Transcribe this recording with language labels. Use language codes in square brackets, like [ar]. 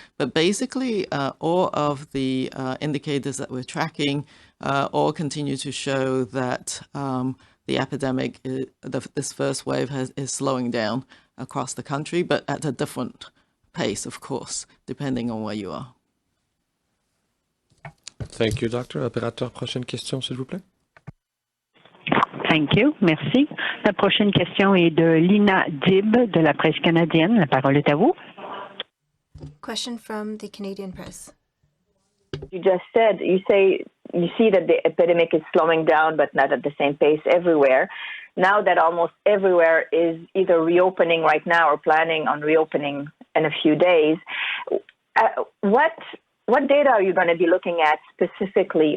[en] But basically, all of the indicators that we're tracking all continue to show that the epidemic, this first wave is slowing down across the country, but at a different pace, of course, depending on where you are. Thank you, Doctor. [fr] Opérateur, prochaine question, s'il vous plaît. [en] Thank you. [fr] Merci. La prochaine question est de Lina Dib de la presse canadienne. La parole est à vous. [en] Question from the Canadian Press. You just said, you say you see that the epidemic is slowing down, but not at the same pace everywhere. Now that almost everywhere is either reopening right now or planning on reopening in a few days, what data are you going to be looking at specifically?